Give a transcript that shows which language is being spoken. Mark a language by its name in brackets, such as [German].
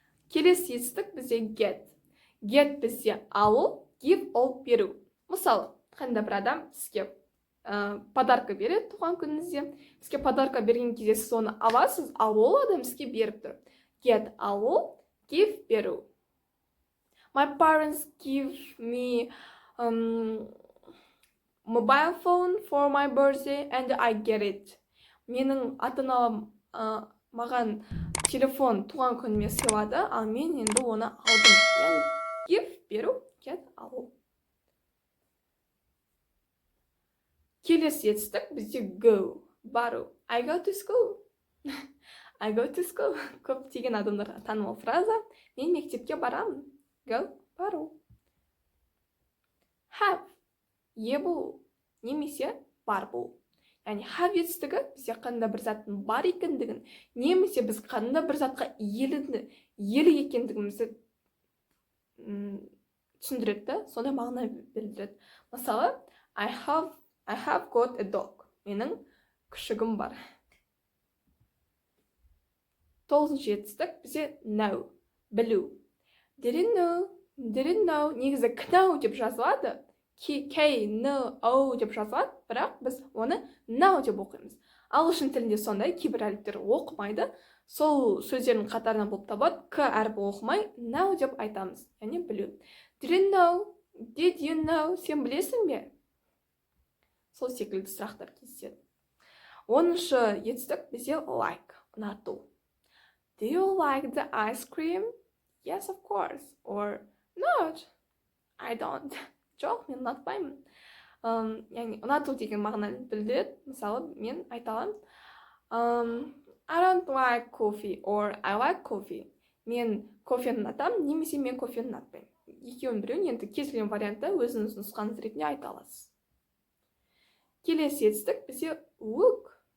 [Kazakh] Келесі етістік бізде get. Get бізде алу, give ол беру. Мысалы, қандай бір адам сізге подарка береді туған күніңізде. Сізге подарка берген кезде сіз оны аласыз, ал ол адам сізге беріп тұр. Get алу, give беру. [English] My parents give me mobile phone for my birthday and I get it. [Kazakh] Менің ата-анам маған телефон туған күніме сыйлады, ал мен енді оны алдым. Give беру, get алу. Келесі етістік бізде go, бару. [English] I go to school. I go to school. [Kazakh] Көптеген адамдарға танымал фраза. Мен мектепке барамын. Go, бару. Have, е болу, немесе бар болу. Яғни have етістігі бізде қандай бір заттың бар екендігін, немесе біз қандай бір затқа иелі екендігімізді түсіндіреді, сондай мағына білдіреді. [English] Мысалы, I have got a dog. [Kazakh] Менің күшігім бар. 9-шы етістік бізде know. білу. [English] Didn't know. [Kazakh] Негізі know деп жазылады. K-N-O деп жазылады, бірақ біз оны know деп оқимыз. Ағылшын тілінде сондай, кейбір әріптер оқымайды. Сол сөздердің қатарынан болып табады, к әріпі оқымай, know деп айтамыз, яғни білу. [English] Didn't know, did you know, [Kazakh] сен білесің бе? Сол секілді сұрақтар кездеседі. 10-шы етістік бізде like, ұнату. [English] Do you like the ice cream? Yes, of course. Or not, I don't. Жоқ, мен ұнатпаймын. [Kazakh] Яғни ұнату деген мағынаны білдіреді. Мысалы, мен айта аламын. [English] I don't like coffee or I like coffee. [Kazakh] Мен кофені ұнатамын, немесе мен кофені ұнатпаймын. Екеуін біреуін енді кез келген вариантта өзіңіз нұсқаңыз ретінде айта аласыз. Келесі етістік бізде look.